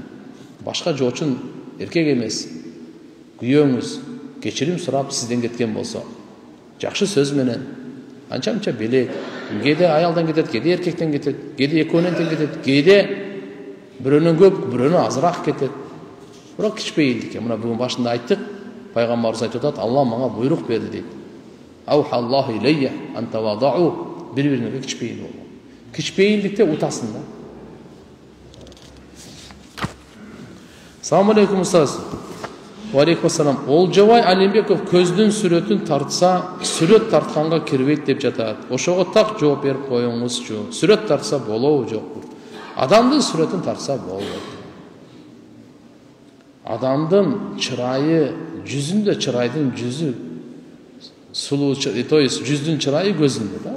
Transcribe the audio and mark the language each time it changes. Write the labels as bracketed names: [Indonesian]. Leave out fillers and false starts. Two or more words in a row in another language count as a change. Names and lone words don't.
[Kyrgyz] Башка жоочун эркек эмес. Күйөөңүз кечирим сурап сизден кеткен болсо, жакшы сөз менен анча-мынча белек, кээде аялдан кетет, кээде эркектен кетет, кээде экөөнөн тең кетет, кээде бирөөнөн көп, бирөөнөн азыраак кетет. Бирок кичпейилдикке, мына бүгүн башында айттык, пайгамбарыбыз айтып атат, Алла мага буйрук берди дейт. [Arabic] أوحى الله إلي أن تواضعوا, бири-бириңерге кичпейил болу. [Kyrgyz] Кичпейилдикте утасын да. [Arabic] السلام عليكم أستاذ. وعليكم السلام. [Kyrgyz] Олжобай Алимбеков көздүн сүрөтүн тартса, сүрөт тартканга кирбейт деп жатат. Ошого так жооп берип коюңузчу. Сүрөт тартса болобу жокпу? Адамдын сүрөтүн тартса болбойт. Адамдын чырайы, жүзүндө чырайдын жүзү сулуу, [Russian] то есть [Kyrgyz] жүздүн чырайы көзүндө да.